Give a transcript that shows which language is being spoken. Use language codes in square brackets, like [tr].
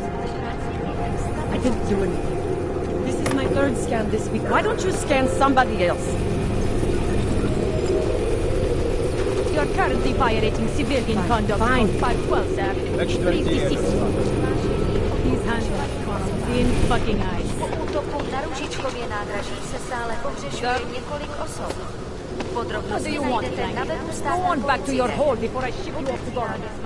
[en] I didn't do anything. This is my third scan this week. Why don't you scan somebody else? You're currently violating civilian conduct code 512, sir. Please desist. These handcuffs in fucking eyes. [cs] Po útoku na Růžičkově nádraží se stále pohřešuje několik osob. Podrobnosti najdete na webu státního [en] Go on back to your hole before I ship you off to guard.